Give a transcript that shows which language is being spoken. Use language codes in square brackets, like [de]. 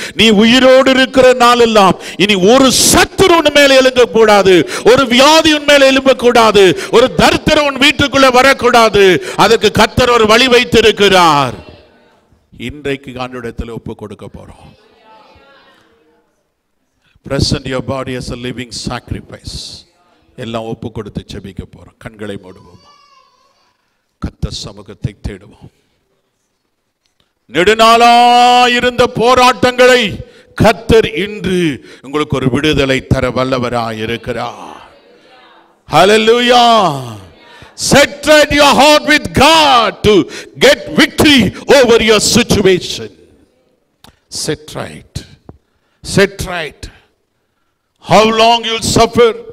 [ta] நீ உயிரோடு இருக்கிற நாளெல்லாம் இனி ஒரு சத்துரு உன் மேல எழும்ப கூடாது, ஒரு வியாதி உன் மேல எழும்ப கூடாது, ஒரு தரித்திரம் உன் வீட்டுக்குள்ள வரக்கூடாது. அதுக்கு கர்த்தர் ஒரு வழி வைத்திருக்கிறார். இன்றைக்கு ஆண்டவரிடத்தில் ஒப்பு கொடுக்க போறோம். [en] Present your body as a living sacrifice. [ta] எல்லாம் ஒப்பு கொடுத்து ஜெபிக்க போறோம். கண்களை மூடுவோம். கர்த்தர் சமூகத்தை தேடுவோம். நெடுநாளாயிருந்த போராட்டங்களை கர்த்தர் இன்று உங்களுக்கு ஒரு விடுதலை தர வல்லவராய் இருக்கிறார். [en] Hallelujah. Set your heart with God to get victory over your situation. Set right. Set right. How long you'll suffer?